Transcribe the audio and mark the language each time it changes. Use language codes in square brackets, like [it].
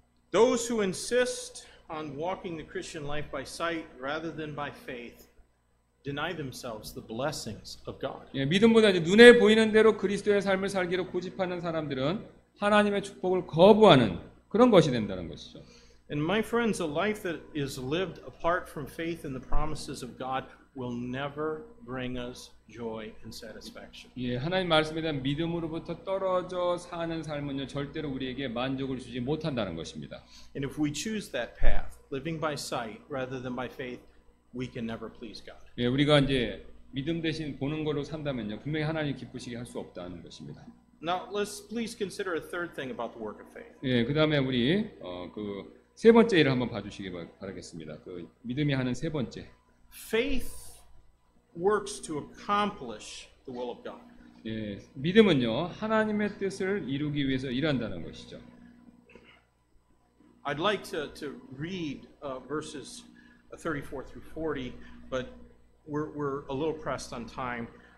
[en] Those who insist on walking the Christian life by sight rather than by faith deny themselves the blessings of God. [ko] 예, 믿음보다 이제 눈에 보이는 대로 그리스도의 삶을 살기로 고집하는 사람들은 하나님의 축복을 거부하는 그런 것이 된다는 것이죠. [en] And my friends, a life that is lived apart from faith in the promises of God will never bring us joy and satisfaction. [ko] 예, 하나님 말씀에 대한 믿음으로부터 떨어져 사는 삶은요, 절대로 우리에게 만족을 주지 못한다는 것입니다. [en] And if we choose that path, living by sight rather than by faith, we can never please God. [ko] 예, 우리가 이제 믿음 대신 보는 걸로 산다면요, 분명히 하나님 기쁘시게 할 수 없다는 것입니다. [en] Now, let's please consider a third thing about the work of faith. [ko] 예, 그다음에 우리 그 세 번째 일을 한번 봐주시기 바라겠습니다. 그 믿음이 하는 세 번째. [en] Faith works to accomplish the will of God. [ko] 예, 믿음은요, 하나님의 뜻을 이루기 위해서 일한다는 것이죠. [en] I'd like to read verses 34 through 40, but we're a little pressed on time.